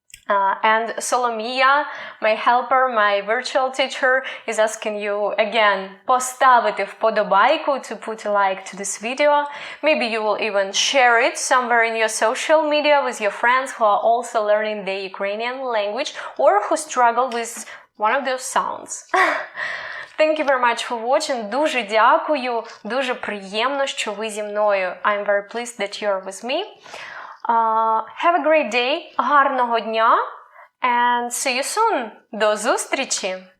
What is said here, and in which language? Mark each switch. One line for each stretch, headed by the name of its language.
English: And Solomia, my helper, my virtual teacher, is asking you again,
Ukrainian: поставити вподобайку,
English: to put a like to this video. Maybe you will even share it somewhere in your social media with your friends who are also learning the Ukrainian language or who struggle with one of those sounds. Thank you very much for watching.
Ukrainian: Дуже дякую. Дуже приємно, що ви зі мною.
English: I'm very pleased that you're with me. Have a great day,
Ukrainian: гарного дня,
English: and see you soon.
Ukrainian: До зустрічі!